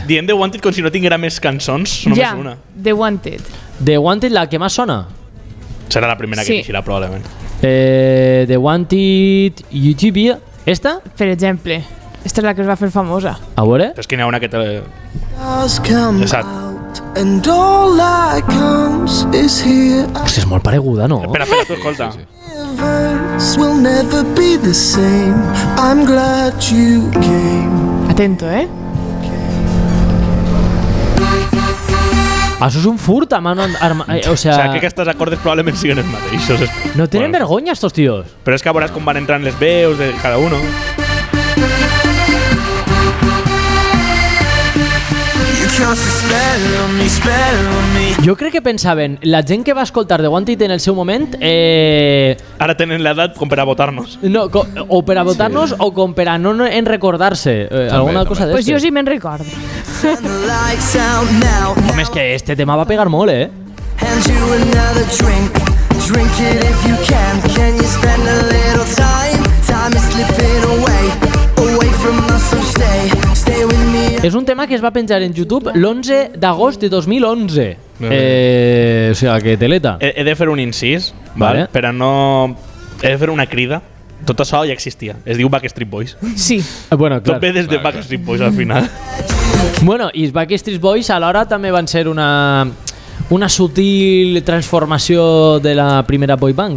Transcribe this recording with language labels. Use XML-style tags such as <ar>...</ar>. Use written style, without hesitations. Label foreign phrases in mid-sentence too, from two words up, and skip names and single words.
<ca>Dient The Wanted com si no tinguera més cançons, només una. The Wanted. The Wanted, la que més sona? Serà la primera que eixirà, probablement. The Wanted YouTube, esta? Per exemple. Esta és la que es va fer famosa. A veure? És que n'hi ha una que te... Exacte.</ca> <en>And all that comes is here.</en> <ca>Hòstia, és molt pareguda, no? Espera, tu escolta.</ca> <en>Will never be the same. I'm glad you came.</en> <ca>Atento, Això és un furt</ca> <es>a mano o sea,</es> <ca>que aquests acordes probablement siguen els mateixos. No tenen vergonya,</ca> <es>estos tíos.</es> <ca>Però és que veuràs com van entrant les veus de</ca> <es>cada uno.</es> <ca>Jo crec que pensaven, la gent que va escoltar The Wanted en el seu moment... Ara tenen l'edat com per a votar-nos. No, o per a votar-nos o com per a no en recordar-se. Alguna cosa d'este. Pues jo sí me'n recordo. Home, és que este tema va pegar molt,</ca> <en>Hand you another drink. Drink it if you can. Can you spend a little time? Time is slipping away. Away from us, so stay. Stay with me.</en> <ca>És un tema que es va penjar en YouTube l'11 d'agost de 2011. O sigui, que teleta. He de fer un incís, vale? Però no... He de fer una crida. Tot això ja existia. Es diu Backstreet Boys. Sí. Bueno, clar. Tot ve des de Backstreet Boys al final. Bueno, i els Backstreet Boys alhora també van ser una sutil transformació de la primera boy band.</ca>